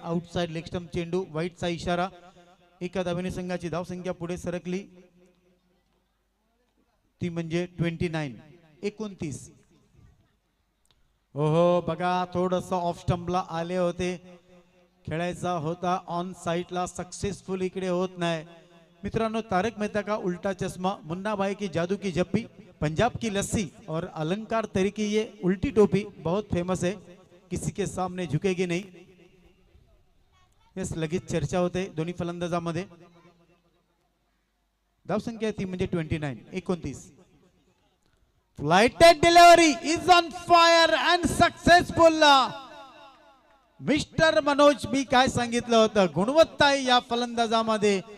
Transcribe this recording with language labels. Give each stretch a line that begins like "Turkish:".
Marathi: Outside leg stump चेंडू, वाईटचा इशारा. एका धावेने संघाची धावसंख्या पुढे सरकली, ती म्हणजे 29. हो बघा, थोडस ऑफ स्टंपला आले होते, खेळायचा होता ऑन साइडला, सक्सेसफुल इकडे होत नाही. मित्रांनो,
Hindi: तारक मेहता का उल्टा चश्मा, मुन्ना भाई की जादू की जप्पी, पंजाब की लस्सी और अलंकार तरी की ये उल्टी टोपी बहुत फेमस है, किसी के सामने झुकेगी नहीं.
Marathi: यस, लगेच चर्चा होते दोन्ही फलंदाजामध्ये. धावसंख्या ती म्हणजे 29.
English: Flighted delivery is on fire and successful.
Marathi: Mister Manoj, मी काय सांगितलं होतं, गुणवत्ता आहे या फलंदाजामध्ये.